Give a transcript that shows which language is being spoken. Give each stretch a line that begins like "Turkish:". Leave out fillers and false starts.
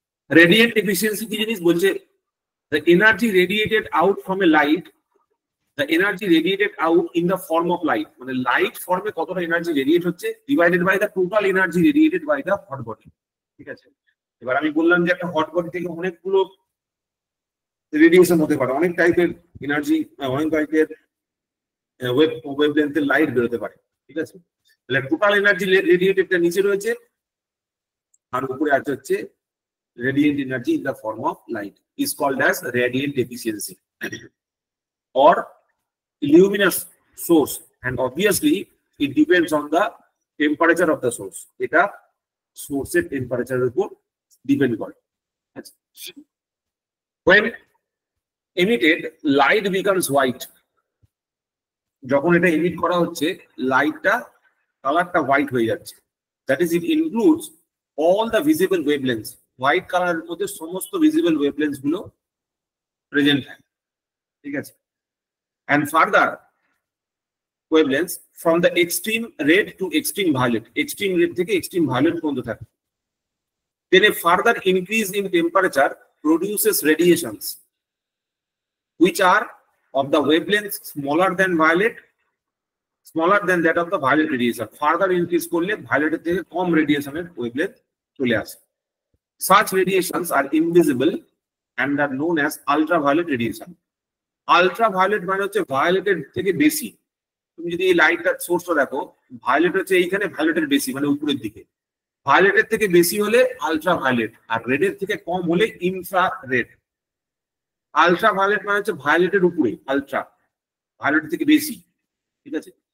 Bangla: Radiant efficiency কি জিনিস বলছে?
English: the energy radiated out from a light, the energy radiated out in the form of light,
Bangla: মানে light ফর্মে কতটা energy radiate হচ্ছে
English: divided by the total energy radiated by the hot body,
Bangla: ঠিক আছে। এবার আমি বললাম যে একটা হট বডি থেকে অনেকগুলো রেডিয়েশন হতে পারে, অনেক টাইপের এনার্জি, অনেক টাইপের ওয়েভলেন্থের লাইট বেরোতে পারে, ঠিক আছে। তাহলে টোটাল এনার্জি রেডিয়েটেডটা নিচে রয়েছে, আর উপরে আছে হচ্ছে
English: radiant energy in the form of light is called as radiant efficiency or luminous source, and obviously it depends on the temperature of the source.
Bangla: এটা সোর্সের টেম্পারেচারের উপর ডিপেন্ড করে।
English: when emitted light becomes white,
Bangla: যখন এটা emit করা হচ্ছে লাইটটা কালারটা হোয়াইট হয়ে যাচ্ছে,
English: that is it includes all the visible wavelengths,
Bangla: white কালারের মধ্যে সমস্ত ভিজিবল ওয়েভলেন্থস গুলো প্রেজেন্ট হয়, ঠিক আছে।
English: And further wavelengths from the extreme red to extreme violet. Extreme red থেকে extreme violet
Bangla: পর্যন্ত থাকে।
English: Then a further increase in temperature produces radiations which are of the wavelength smaller than violet, smaller than that of the violet radiation.
Bangla: Further increase করলে violet থেকে কম radiation এর wavelength চলে আসে।
English: Such radiations are invisible and are known as ultraviolet radiation.
Bangla: Ultraviolet মানে হচ্ছে ভায়োলেটের থেকে বেশি। তুমি যদি এই লাইটটার সোর্সটা দেখো, ভায়োলেট হচ্ছে এইখানে, ভায়োলেটের বেশি মানে উপরের দিকে। ভায়োলেটের থেকে বেশি হলে আলট্রাভায়োলেট, আর রেডের থেকে কম হলে ইনফ্রারেড। আলট্রাভায়োলেট মানে হচ্ছে ভায়োলেটের উপরে, আলট্রা ভায়োলেটের থেকে বেশি, ঠিক আছে।